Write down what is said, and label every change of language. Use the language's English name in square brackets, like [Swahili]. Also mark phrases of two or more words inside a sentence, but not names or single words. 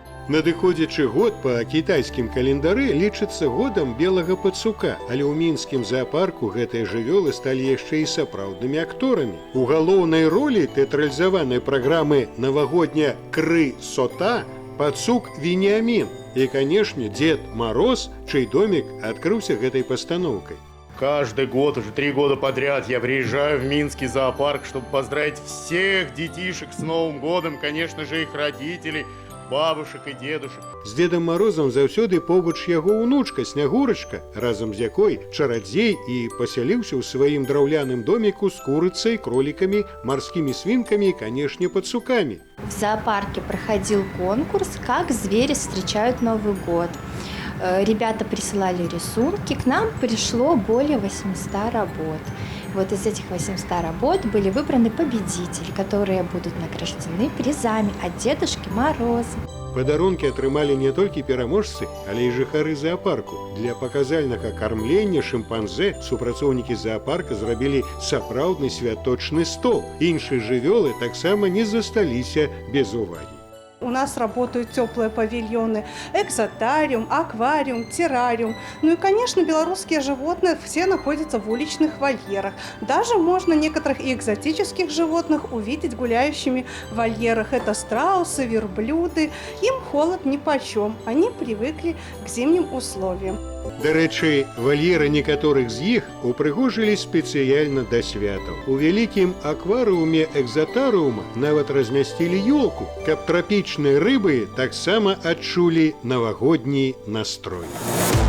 [Belarusian] Надыходзячы год па кітайскім календары лічыцца годам белага пацука, але ў мінскім заапарку гэтыя жывёлы сталі яшчэ і сапраўднымі акторамі. У галоўнай ролі тэатралізаванай праграмы навагодня «Кры-сота» пацук Вениамин і, канешне, Дед Мороз, чый домик адкрыўся гэтай пастаноўкай. [Russian] Каждый год, уже 3 года подряд, я приезжаю в Минский зоопарк, чтобы поздравить всех детишек с Новым годом, конечно же, их родителей, бабушек и дедушек. [Belarusian] З Дедам Морозам заўсёды побач яго ўнучка Снягурачка, разам з якой чарадзей і пасяліўся ў сваім драўляным доміку з курыцай, кроликами, [Russian] морскими свинками и, конечно, пацуками. В зоопарке проходил конкурс «Как звери встречают Новый год». Ребята присылали рисунки, к нам пришло более 800 работ. Вот из этих 800 работ были выбраны победители, которые будут награждены призами от Дедушки Мороза. [Belarusian] Падарункі атрымалі не толькі пераможцы, але і жыхары заапарку. Для паказальнага кармлення шымпанзэ супрацоўнікі заапарка зрабілі сапраўдны святочны стол. Іншыя жывёлы таксама не засталіся без увагі. [Russian] У нас работают теплые павильоны, экзотариум, аквариум, террариум. Ну и, конечно, белорусские животные все находятся в уличных вольерах. Даже можно некоторых и экзотических животных увидеть гуляющими в вольерах. Это страусы, верблюды. Им холод нипочем, они привыкли к зимним условиям. [Belarusian] Дарэчы, вольеры некаторых з іх упрыгожылі спецыяльна да святаў. У вялікім акварыуме экзотарыума нават размясцілі ёлку, каб трапічныя рыбы таксама адчулі навагодні настрой.